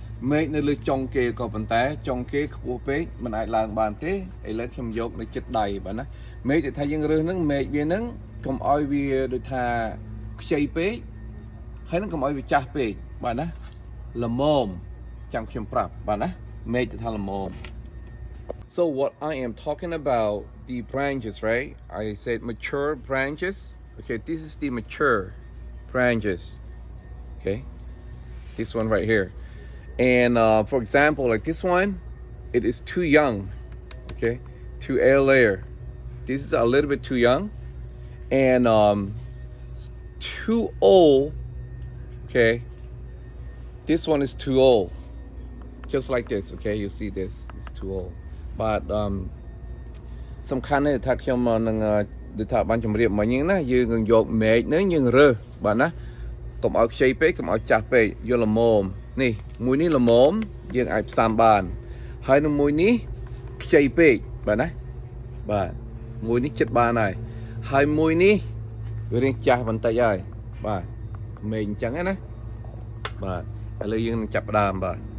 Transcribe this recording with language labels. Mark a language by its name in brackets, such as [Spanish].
[Khmer] មែកនៅលើចុងគេក៏ប៉ុន្តែចុងគេខ្ពស់ពេកមិនអាចឡើងបានទេឥឡូវខ្ញុំយកនៅចិត្តដៃបាទណាមែកដែលថាយើងរើសហ្នឹងមែកវាហ្នឹងកុំឲ្យវាដូចថាខ្ចីពេកហើយនឹងកុំឲ្យវាចាស់ពេកបាទណាល្មមចាំខ្ញុំប្រាប់បាទណាមែកដែលថាល្មម [English] So what I am talking about the branches, right? I said mature branches. Okay, this is the mature branches. Okay. this one right here. And for example, like this one, it is too young, okay, too air layer. This is a little bit too young, and too old, okay. This one is too old, just like this, okay. You see this, it's too old. But [Khmer] សំខាន់ទេថាខ្ញុំនឹងដូចថាបានជម្រាបមិញហ្នឹងណាយើងនឹងយកមែកហ្នឹងយើងរើសបាទណាកុំឲ្យខ្ចីពេកកុំឲ្យចាស់ពេកយកល្មមនេះមួយនេះល្មមយើងអាចផ្សំបានហើយនឹងមួយនេះខ្ចីពេកបាទណាបាទមួយនេះចិត្តបានហើយមួយនេះវារៀងចាស់បន្តិចហើយបាទមែកអញ្ចឹងណាបាទឥឡូវយើងនឹងចាប់ផ្ដើមបាទ